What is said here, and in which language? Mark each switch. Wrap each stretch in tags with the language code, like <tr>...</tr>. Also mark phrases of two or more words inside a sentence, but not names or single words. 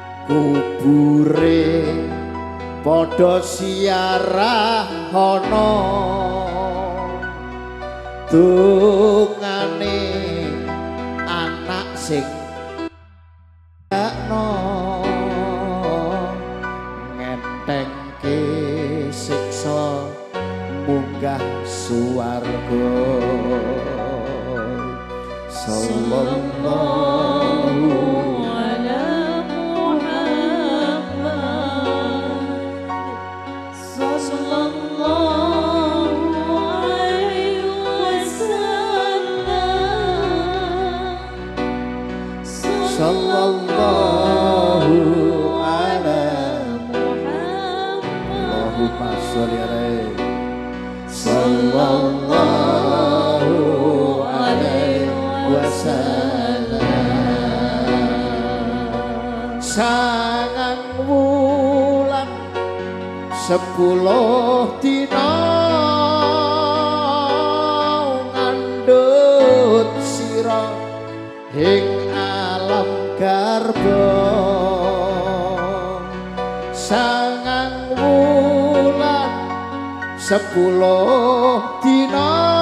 <jv>kubure padha siarahana dungane anak sing dakno ngentengke siksa munggah suwarga sallallahu</jv> <ar>على محمد صلى الله عليه وسلم صلى الله على Muhammad اللهم صل عليه صلى الله عليه وسلم</ar> <jv>sangang wulan 10 dina ngandhut sira ing alam garba sangang wulan 10 dina</jv>